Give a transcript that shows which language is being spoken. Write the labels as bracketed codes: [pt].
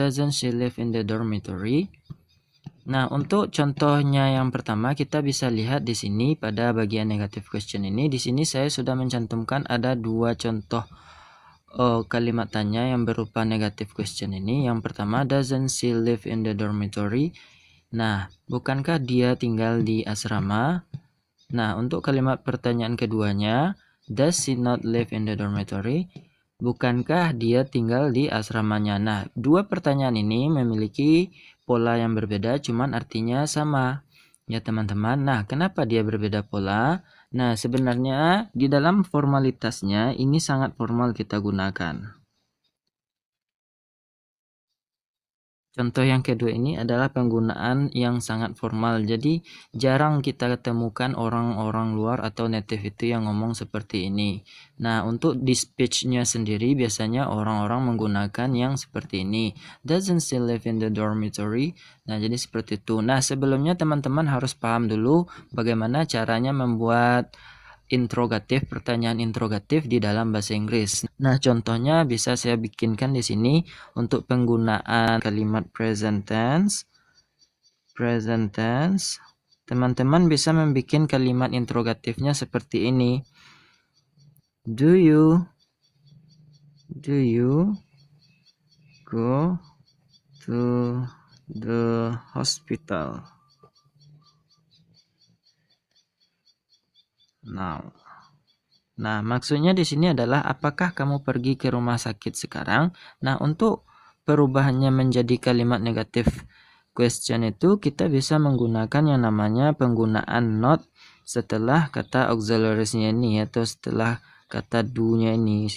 [en] Doesn't she live in the dormitory? [id] Nah, untuk contohnya yang pertama kita bisa lihat di sini pada bagian negative question ini. Di sini saya sudah mencantumkan ada dua contoh kalimat tanya yang berupa negative question ini. Yang pertama, [en] doesn't she live in the dormitory? [id] Nah, bukankah dia tinggal di asrama? Nah, untuk kalimat pertanyaan keduanya, [en] does she not live in the dormitory? [id] Bukankah dia tinggal di asramanya? Nah, dua pertanyaan ini memiliki pola yang berbeda, cuman artinya sama. Ya teman-teman, nah kenapa dia berbeda pola? Nah, sebenarnya di dalam formalitasnya ini sangat formal kita gunakan. Contoh yang kedua ini adalah penggunaan yang sangat formal. Jadi jarang kita ketemukan orang-orang luar atau native itu yang ngomong seperti ini. Nah, untuk di speech-nya sendiri biasanya orang-orang menggunakan yang seperti ini. [en] Doesn't she live in the dormitory? [id] Nah, jadi seperti itu. Nah, sebelumnya teman-teman harus paham dulu bagaimana caranya membuat pertanyaan interrogatif di dalam bahasa Inggris. Nah, contohnya bisa saya bikinkan di sini untuk penggunaan kalimat present tense. Present tense. Teman-teman bisa membuat kalimat interrogatifnya seperti ini. [en] Do you go to the hospital now? [id] Nah, maksudnya di sini adalah apakah kamu pergi ke rumah sakit sekarang? Nah, untuk perubahannya menjadi kalimat negatif question itu kita bisa menggunakan yang namanya penggunaan not setelah kata auxiliaries-nya ini atau setelah kata do-nya ini.